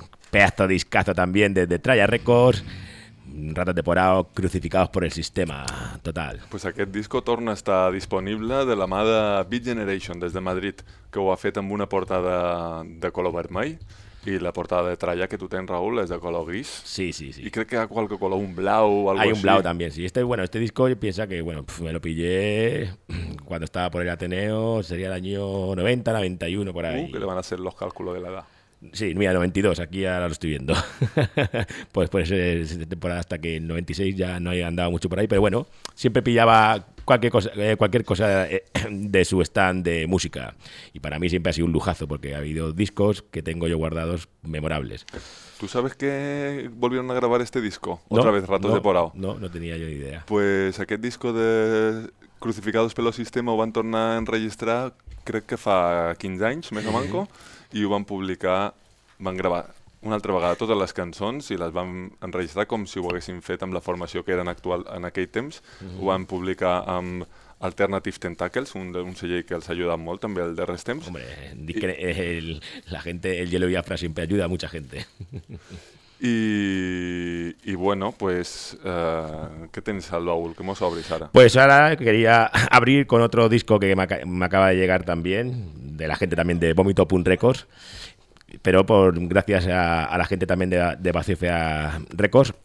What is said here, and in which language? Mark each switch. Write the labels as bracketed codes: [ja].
[es] Pedazo discazo también desde Traya Records, Ratos de Porrao, Crucificados por el Sistema, total. [ca] Pues aquest disco torna a estar disponible de la mà de Beat Generation des de Madrid, que ho ha fet amb una portada de color vermell, i la portada de Traya que tu tens, Raúl, és de color gris. Sí, sí, sí. I crec que hi ha qualque color, un blau o algo així. Hay un blau també, sí. [es] Este disco, yo pienso que, bueno, me lo pillé cuando estaba por el Ateneo, sería el año 90, 91, por ahí. Que le van a hacer los cálculos de la edad. Sí, mira, 92, aquí ahora lo estoy viendo. Pues después pues, de temporada hasta que en 96 ya no había andado mucho por ahí, pero bueno, siempre pillaba cualquier cosa de su stand de música. Y para mí siempre ha sido un lujazo, porque ha habido discos que tengo yo guardados memorables. ¿Tú sabes que volvieron a grabar este disco? ¿Otra vez, Ratos de Porrao? No tenía yo ni idea. Pues aquel disco [ca] de Crucificados pelo Sistema ho van tornar a enregistrar, crec que fa 15 anys, més o manco. I ho van publicar, van gravar una altra vegada totes les cançons i les van enregistrar com si ho haguessin fet amb la formació que eren actual en aquell temps. Mm-hmm. Ho van publicar amb Alternative Tentacles, un segell que els ha ajudat molt també el darrers temps. [es] Hombre, la gente, el Yellow Biafra sempre ajuda a mucha gente. Y bueno, pues, ¿qué tienes al baúl? ¿Qué hemos abrido, Sara? Pues ahora quería abrir con otro disco que me acaba de llegar también, de la gente también de Vomito Punk Records, pero gracias a la gente también de Pacifica Records.